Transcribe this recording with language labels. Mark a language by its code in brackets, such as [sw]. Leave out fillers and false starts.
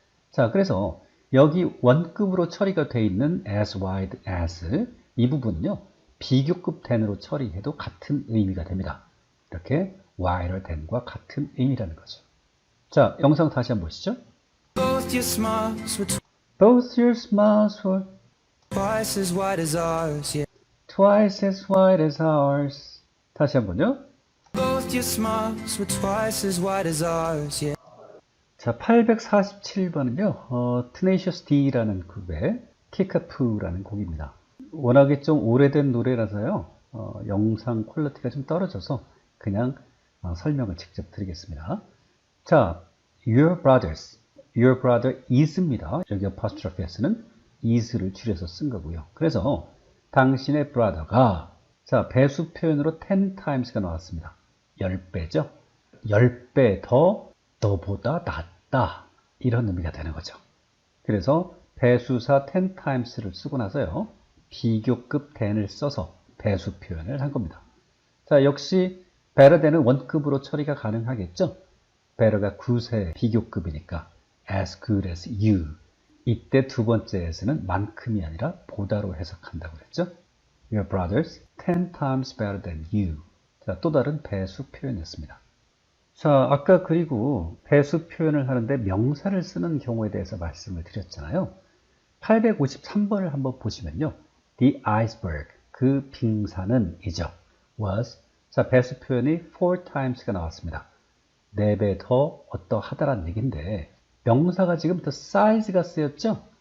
[ko] 자, 그래서 여기 원급으로 처리가 되어 있는 as wide as 이 부분은요. 비교급 than으로 처리해도 같은 의미가 됩니다. 이렇게 wider than과 같은 의미라는 거죠. 자, 영상 다시 한번 보시죠. [en] Both your smiles were Both your smiles were twice as wide as ours. Yeah. twice as wide as ours. [ko] 다시 한번요. [en] Both your smiles were twice as wide as ours, yeah. [ko] 자, 847번은요, Tenacious D라는 그룹의 Kick-Up라는 곡입니다. 워낙에 좀 오래된 노래라서요, 영상 퀄리티가 좀 떨어져서 그냥 설명을 직접 드리겠습니다. 자, [en] Your brothers, your brother is [ko] 입니다. 여기 apostrophe s는 is를 줄여서 쓴 거고요. 그래서 당신의 brother가, 자, 배수 표현으로 10 times가 나왔습니다. 10배죠. 10배 더 너보다 낫다, 이런 의미가 되는 거죠. 그래서 배수사 10 times를 쓰고 나서요, 비교급 than을 써서 배수 표현을 한 겁니다. 자, 역시 better than은 원급으로 처리가 가능하겠죠. better가 good의 비교급이니까 [en] as good as you. [ko] 이때 두 번째 as는 만큼이 아니라 보다로 해석한다고 그랬죠. [en] Your brothers 10 times better than you. [ko] 자, 또 다른 배수 표현이었습니다. 자, 아까 그리고 배수 표현을 하는데 명사를 쓰는 경우에 대해서 말씀을 드렸잖아요. 853번을 한번 보시면요. [en] The iceberg, [ko] 그 빙산은 이죠. [en] was. [ko] 자, 배수 표현이 4 times가 나왔습니다. 4배 더 어떠하다란 얘기인데 명사가 지금 the size가 쓰였죠.